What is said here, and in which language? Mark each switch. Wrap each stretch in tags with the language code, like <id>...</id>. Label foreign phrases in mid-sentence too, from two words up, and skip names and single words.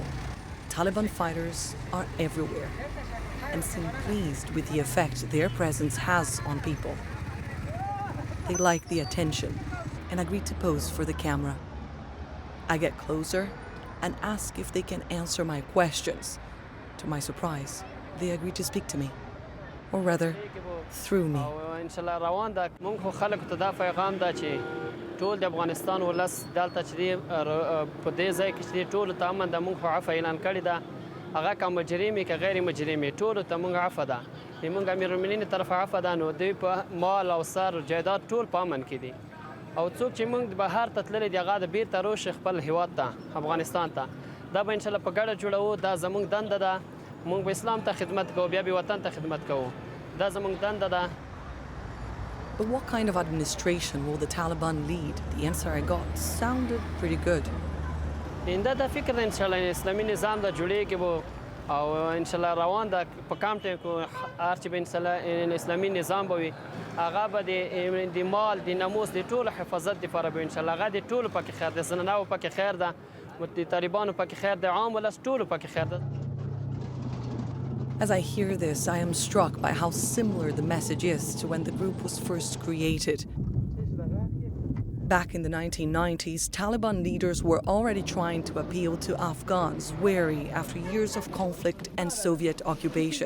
<en>Taliban fighters are everywhere and seem pleased with the effect their presence has on people. They like the attention and agree to pose for the camera. I get closer and ask if they can answer my questions. To my surprise, they agree to speak to me, or rather, through me.</en> <ps>ټول د افغانستان ولس دلته چې په دې ځای کې چې ټول ته امن د موږ عفو اعلان کړی ده هغه که مجرمي که غیر مجرمي ټول ته موږ عفو ده موږ امیرالمؤمنین طرف عفو ده نو دوی په مال او سر جایداد ټول په امن کې دي او څوک چې موږ بهر ته تللی دي هغه د بیرته روش خپل هیواد ته افغانستان ته دا به انشاءالله په ګډه جوړوو دا زموږ دنده ده موږ به اسلام ته خدمت کوو بیا به وطن ته خدمت کوو دا زموږ دنده ده.</ps> <en>But what kind of administration will the Taliban lead? The answer I got sounded pretty good.</en> <ps>اینده د فکر د انشاءالله اسلامي نظام د جوړېږي به او انشاءالله روان ده په کم ټایم کې هر چې به انشاءالله اسلامي نظام به وي هغه به د مال د ناموس د ټولو حفاظت دپاره به انشاءالله هغه د ټولو پکې خیر ده زنانهو پکې خیر ده د طالبانو پکې خیر ده عام ولس ټولو پکې خیر ده.</ps> <en>As I hear this, I am struck by how similar the message is to when the group was first created. Back in the 1990s, Taliban leaders were already trying to appeal to Afghans weary after years of conflict and Soviet occupation.</en>